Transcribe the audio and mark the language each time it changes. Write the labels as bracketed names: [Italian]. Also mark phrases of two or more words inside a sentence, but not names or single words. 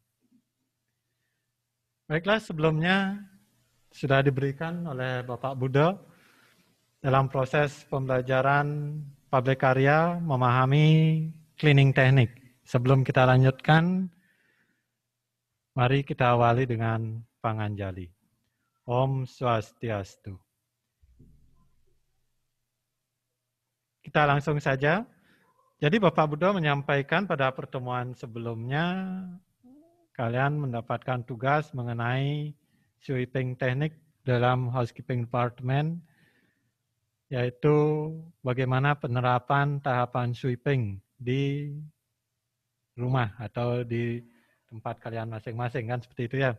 [Indonesian] Baiklah, sebelumnya sudah diberikan oleh Bapak Budo dalam proses pembelajaran [English] public area [Indonesian] memahami cleaning teknik. Sebelum kita lanjutkan, mari kita awali dengan panganjali. [Balinese] Om Swastiastu. [Indonesian] Kita langsung saja. Jadi Bapak Budo menyampaikan pada pertemuan sebelumnya, kalian mendapatkan tugas mengenai sweeping teknik dalam [English] housekeeping department, [Indonesian] yaitu bagaimana penerapan tahapan sweeping di rumah atau di tempat kalian masing-masing, kan seperti itu ya.